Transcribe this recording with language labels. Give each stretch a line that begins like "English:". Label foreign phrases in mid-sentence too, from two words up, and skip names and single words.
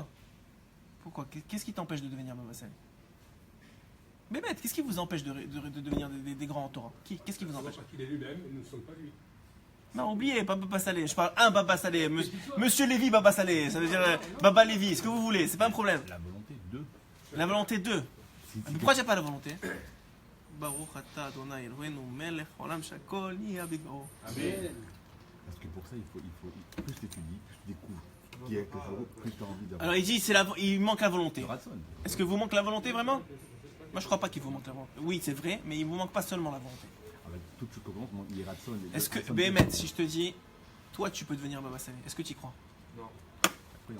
French: Qu'est-ce qui t'empêche de devenir Baba Saleh? Mais bête, qu'est-ce qui vous empêche de devenir des grands en Torah? Qu'est-ce qui vous empêche? Parce qu'il est lui-même et nous ne sommes pas lui. Non, oubliez, pas Baba Saleh. Je parle un Baba Saleh. Monsieur Lévy Baba Saleh. Ça veut dire Baba Lévy, ce que vous voulez, c'est pas un problème. La volonté de. La volonté de. Mais pourquoi j'ai pas la volonté?
Hebrew: ברוך אתה אדוני אלוהינו מלך עולם שהכל נהיה בדברו.
French: Amen. Parce que pour ça, il faut plus tu étudies, plus tu découvres, plus tu as envie d'avoir. Alors il dit, il manque la volonté. Le ratson. Est-ce que vous manque la volonté vraiment? Moi je crois pas qu'il vous manque la volonté. Oui, c'est vrai, mais il vous manque pas seulement la volonté. Avec tout ce que commence, il y a ratson. Est-ce que, Béhémet, si je te dis, toi tu peux devenir Baba Saleh, est-ce que tu y crois?